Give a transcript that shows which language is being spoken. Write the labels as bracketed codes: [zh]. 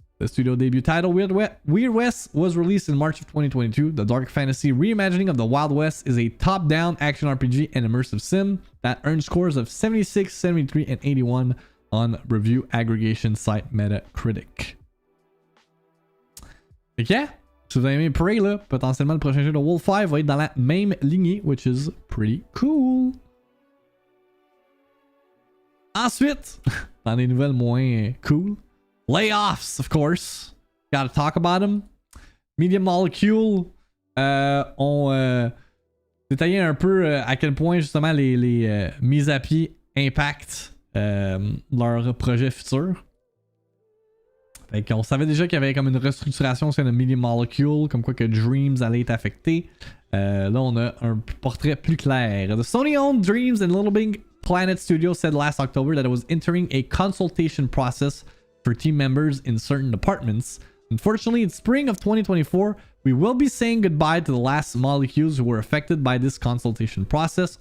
[en] The studio debut title, Weird West, was released in March of 2022. The dark fantasy reimagining of the Wild West is a top-down action RPG and immersive sim that earned scores of 76, 73, and 81 on review aggregation site Metacritic. [fr] Fait que, si vous avez aimé Prey, là, potentiellement le prochain jeu de WolfEye va être dans la même lignée, [en] which is pretty cool. [fr] Ensuite, dans des nouvelles moins cool, [en] layoffs, of course. Gotta talk about them. [fr] Media Molecule ont détaillé un peu à quel point justement les mises à pied impactent leur projet futur. Fait qu'on savait déjà qu'il y avait comme une restructuration au sein de Media Molecule, comme quoi que Dreams allait être affecté. Là, on a un portrait plus clair. [en] The Sony-owned Dreams and Little Big Planet Studio said last October that it was entering a consultation process for team members in certain departments. Unfortunately, in spring of 2024, we will be saying goodbye to the last molecules who were affected by this consultation process.